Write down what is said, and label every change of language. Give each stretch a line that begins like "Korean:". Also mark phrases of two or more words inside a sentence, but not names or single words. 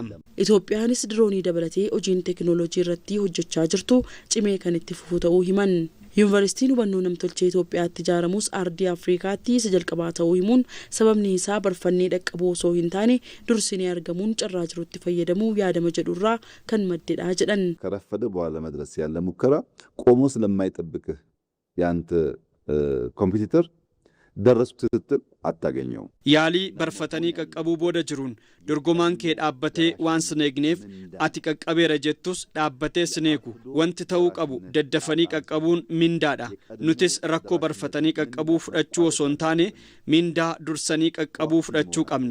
Oromo: Itoophiyaanis diroonii dabalatee hojiin teknooloojii irratti hojjechaa jirtu cimee kan itti fufu ta'uu himan. Yuunivarsiitiin hubannoo namtolchee Itoophiyaatti ijaaramus ardii Afrikaatti isa jalqabaa ta'uu himuun sababni isaa barfannee dhaqqabuu osoo hin taane dursinee argamuun carraa jirutti fayyadamuu yaadama jedhurraa kan maddedha jedhan.
Amharic: ከረፈደ በኋላ መድረስ ያለ ሙከራ ቆሞ ስለማይጠብቅህ ያንተ ኮምፒውተር ደረስኩ ስትል አታገኘው።
Oromo: Yaalii barfatanii qaqqabuu booda jiruun dorgomaan kee dhaabbatee waan sineegneef ati qaqqabeera jettus dhaabbatee sineegu. Wanti ta'uu qabu daddafanii qaqqabuun mindaadha. Nutis rakkoo barfatanii qaqqabuu fudhachuu osoo hin taane mindaa dursanii qaqqabuu fudhachuu qabna.